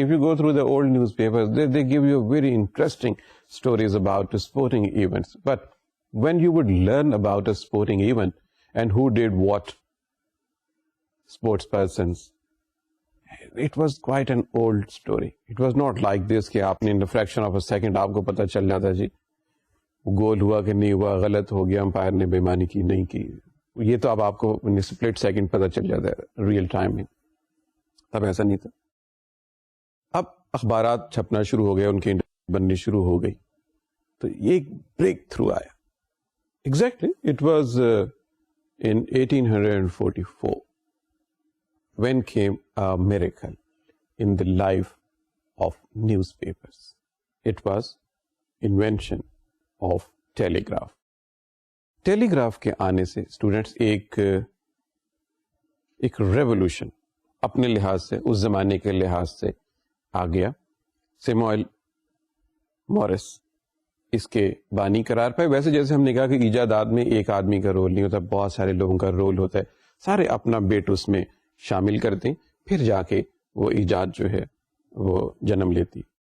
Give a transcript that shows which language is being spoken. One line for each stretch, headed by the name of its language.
English: If you go through the old newspapers, they give you very interesting stories about sporting events. But when you would learn about a sporting event and who did what, sports persons, it was quite an old story. It was not like this
Urdu: کہ آپ نے
English: in the fraction of a second
Urdu: آپ کو پتہ چل جاتا جی گول ہوا کہ نہیں ہوا, غلط ہو گیا, امپائر نے بے ایمانی کی نہیں کی. یہ تو اب آپ کو سپلٹ سیکنڈ پتہ چل جاتا ہے ریئل ٹائم میں. تب ایسا نہیں تھا. اب اخبارات چھپنا شروع ہو گئے, ان کی بننی شروع ہو گئی, تو یہ ایک بریک تھرو آیا.
English: Exactly, it was in 1844 when came a miracle in the life of newspapers. It was invention of telegraph.
Urdu: Telegraph کے آنے سے اسٹوڈینٹس ایک ریولوشن اپنے لحاظ سے, اس زمانے کے لحاظ سے آ گیا. سیموئل مورس اس کے بانی قرار پائے. ویسے جیسے ہم نے کہا کہ ایجادات میں ایک آدمی کا رول نہیں ہوتا, بہت سارے لوگوں کا رول ہوتا ہے, سارے اپنا بیٹ اس میں شامل کرتے ہیں, پھر جا کے وہ ایجاد جو ہے وہ جنم لیتی.